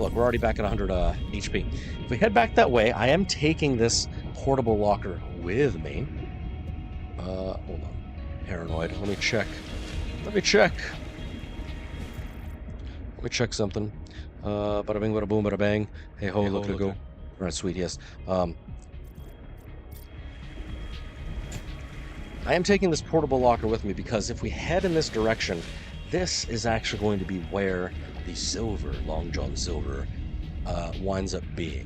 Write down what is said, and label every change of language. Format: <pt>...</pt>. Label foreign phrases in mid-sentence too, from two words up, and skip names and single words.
<en>Look, we're already back at 100 HP. If we head back that way, I am taking this portable locker with me. Hold on. Paranoid. Let me check something. Bada bing, bada boom, bada bang. Hey ho, look to go. All right, sweet, yes. I am taking this portable locker with me because if we head in this direction, this is actually going to be where the silver, Long John Silver, winds up being.</en>